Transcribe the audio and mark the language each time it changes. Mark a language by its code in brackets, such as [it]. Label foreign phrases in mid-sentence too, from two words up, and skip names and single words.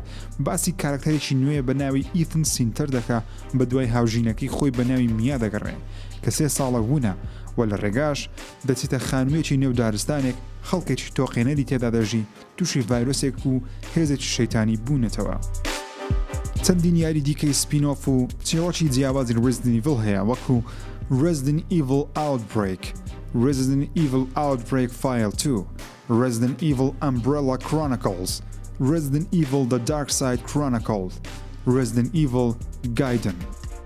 [ckb] باسی کارکتەرێکی نوێ بە ناوی ئیتن سینتەر دەکا بە دوای هاوژینەکەی خۆی بە ناوی میا دەگەڕێ کە 3 ساڵە بوونە و لە ڕێگاش دەچێتە خانوویەکی نێو دارستانێک، خەڵکێکی تۆقێنەری تێدا دەژی، تووشی ڤایرۆسێک و هێزێکی شەیتانی بوونێتەوە. چەندین یاری دیکەی سپینۆف و چیرۆکی جیاوازی Resident Evil هەیە، وەکو Resident Evil Outbreak، Resident Evil Outbreak File 2، Resident Evil Umbrella Chronicles، Resident Evil The Dark Side Chronicles، Resident Evil Gaiden.